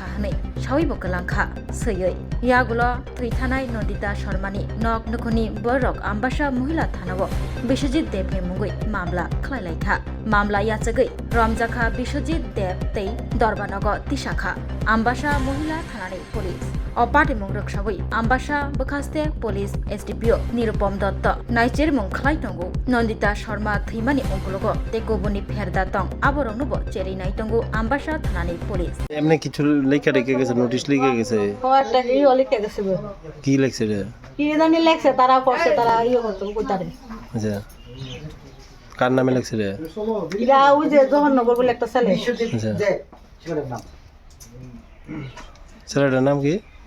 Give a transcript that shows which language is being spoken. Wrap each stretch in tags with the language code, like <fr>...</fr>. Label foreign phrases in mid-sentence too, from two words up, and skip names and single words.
<trp>hanai sawi bo kalangkha seyoi yagulo thithanai Nondita Sharmani nok nokoni borok ambasha mohila thanabo Biswajit Dev ni mungui mamla khlailai mamla yachagai ramjakha Biswajit Dev tei Darbanagar Tisakha ambasha mohila thanani police Opati mungrok sagoi ambasha bakaste police SDPO Nirupom Dotto naicher mung khlai tongo Nondita Sharma thimani ongkologo tekoboni pherda tong aborong nubo cheri nai tongo ambasha thanani police</trp> <bn>এমনি কিছু লেখা রেখে গেছে নোটিশ লিখে গেছে একটা কি লিখে গেছে কি লেখছে রে কি জানি লেখছে তারা পড়ছে তারা ইয়ে করতে কইতারে আচ্ছা কার নামে লেখছে রে ইরা ওই যে জহরনগর বলে একটা ছেলে আচ্ছা ছেলেটার নাম কি</bn>